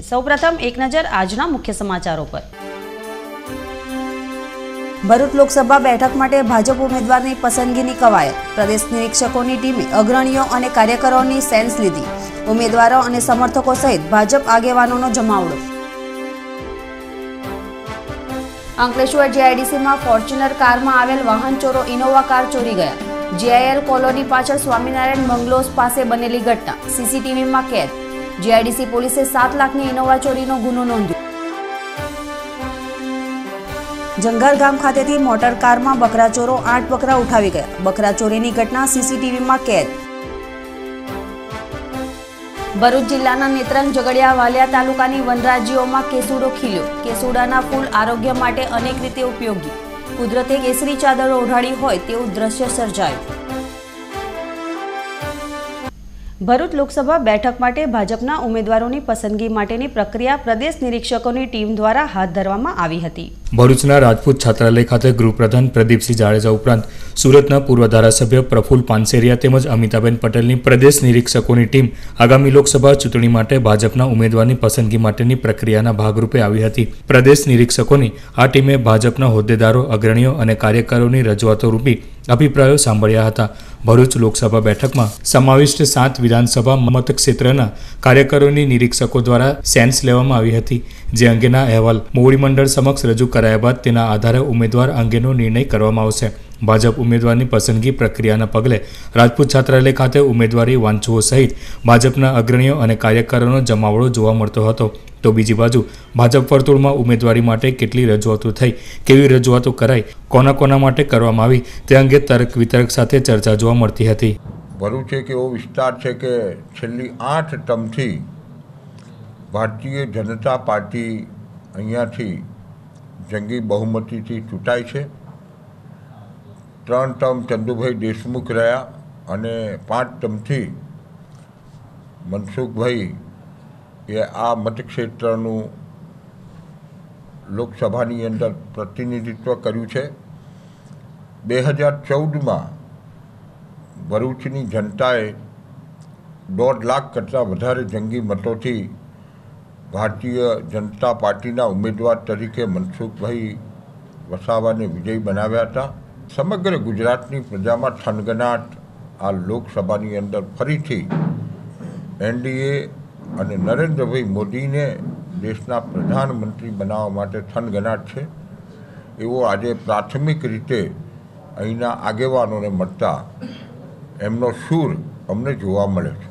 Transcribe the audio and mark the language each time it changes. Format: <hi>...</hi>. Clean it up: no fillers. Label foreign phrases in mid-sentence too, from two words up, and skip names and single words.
<gu>સૌપ્રથમ એક નજર આજના મુખ્ય સમાચારો પર। ભરૂચ લોકસભા બેઠક માટે ભાજપ ઉમેદવારની પસંદગીની કવાયત। પ્રદેશ નિરીક્ષકોની ટીમે અગ્રણીઓ અને કાર્યકરોની સેન્સ લીધી। ઉમેદવારો અને સમર્થકો સહિત ભાજપ આગેવાનોનો જમાવડો। અંકલેશ્વર જીઆઈડીસીમાં ફોર્ચ્યુનર કારમાં આવેલ વાહન ચોરો ઇનોવા કાર ચોરી ગયા। જીઆઈએલ કોલોની પાછળ સ્વામીનારાયણ બંગલોઝ પાસે બનેલી ઘટના સીસીટીવીમાં કેદ। જીઆઈડીસી પોલીસે 7 લાખની ઇનોવા ચોરીનો ગુનો નોંધ્યો। જંગર ગામ ખાતેથી મોટર કારમાં બકરા ચોરો 8 બકરા ઉઠાવી ગયા। બકરા ચોરીની ઘટના સીસીટીવીમાં કેદ। ભરૂચ જિલ્લાના નેત્રંગ ઝઘડિયા વાલિયા તાલુકાની વનરાજીઓમાં કેસુડો ખીલ્યો। કેસુડાના ફૂલ આરોગ્ય માટે અનેક રીતે ઉપયોગી। કુદરતે કેસરી ચાદર ઓઢાડી હોય તેવું દૃશ્ય સર્જાયું। ભરૂચ લોકસભા બેઠક માટે ભાજપના ઉમેદવારોની પસંદગી માટેની પ્રક્રિયા પ્રદેશ નિરીક્ષકોની ટીમ દ્વારા હાથ ધરવામાં આવી હતી। ભરૂચના રાજપૂત છાત્રાલય ખાતે ગૃહપ્રધાન પ્રદીપસિંહ જાડેજા ઉપરાંત સૂરતના પૂર્વ ધારાસભ્ય પ્રફુલ્લ પાનસેરિયા તેમજ અમિતાબેન પટેલની પ્રદેશ નિરીક્ષકોની ટીમ આગામી લોકસભા ચૂંટણી માટે ભાજપના ઉમેદવારની પસંદગી માટેની પ્રક્રિયાના ભાગરૂપે આવી હતી। પ્રદેશ નિરીક્ષકોની આ ટીમે ભાજપના હોદ્દેદારો, અગ્રણીઓ અને કાર્યકરોની રજૂઆતો રૂપી અભિપ્રાયો સાંભળ્યા હતા। ભરૂચ લોકસભા બેઠકમાં સમાવિષ્ટ 7 વિધાનસભા મતક્ષેત્રના કાર્યકરોની નિરીક્ષકો દ્વારા સેન્સ લેવામાં આવી હતી। જે અંગેના અહેવાલ મોવડી મંડળ સમક્ષ રજૂ કરાયા બાદ તેના આધારે ઉમેદવાર અંગેનો નિર્ણય કરવામાં આવશે। ભાજપ ઉમેદવારની પસંદગી પ્રક્રિયાના પગલે રાજપૂત છાત્રાલય ખાતે ઉમેદવારી વાંચ્છુઓ સહિત ભાજપના અગ્રણીઓ અને કાર્યકરોનો જમાવડો જોવા મળતો હતો। તો બીજી બાજુ ભાજપ વર્તુળમાં ઉમેદવારી માટે કેટલી રજૂઆતો થઈ, કેવી રજૂઆતો કરાઈ, કોના માટે કરવામાં આવી તે અંગે તર્ક વિતર્ક સાથે ચર્ચા જોવા મળતી હતી। ભરૂચ એક એવો વિસ્તાર છે કે છેલ્લી 8 ટર્મથી ભારતીય જનતા પાર્ટી અહીંયાથી જંગી બહુમતીથી ચૂંટાઈ છે। 3 ટર્મ ચંદુભાઈ દેશમુખ રહ્યા અને 5 ટર્મથી મનસુખભાઈએ આ મતક્ષેત્રનું લોકસભાની અંદર પ્રતિનિધિત્વ કર્યું છે। 2014માં ભરૂચની જનતાએ 1.5 લાખ કરતા વધારે જંગી મતોથી ભારતીય જનતા પાર્ટીના ઉમેદવાર તરીકે મનસુખભાઈ વસાવાને વિજયી બનાવ્યા હતા। સમગ્ર ગુજરાતની પ્રજામાં થનગનાટ આ લોકસભાની અંદર ફરીથી એનડીએ અને નરેન્દ્રભાઈ મોદીને દેશના પ્રધાનમંત્રી બનાવવા માટે થનગનાટ છે એવો આજે પ્રાથમિક રીતે અહીંના આગેવાનોને મળતા એમનો સૂર અમને જોવા મળે છે।</gu>